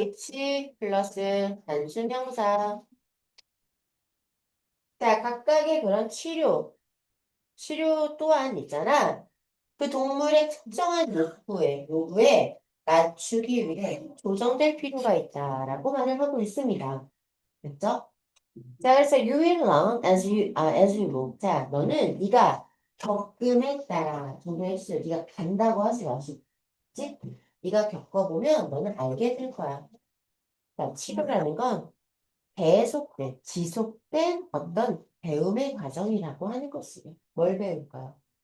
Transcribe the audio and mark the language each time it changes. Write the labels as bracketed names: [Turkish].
[Korean] 입시 플러스 단수명사. 자, 각각의 그런 치료 또한 있잖아. 그 동물의 특정한 요구에 맞추기 위해 조정될 필요가 있다라고 말을 하고 있습니다. 됐죠? 자, 그래서 [English] you will learn as you go. [Korean] 자, 너는 네가 겪음에 따라 정도했어요. 네가 간다고 하지 마시고. 그치? 네가 겪어보면 너는 알게 될 거야. 자, 치료라는 건 계속된, 지속된 어떤 배움의 과정이라고 하는 것이에요. 뭘 배울까요?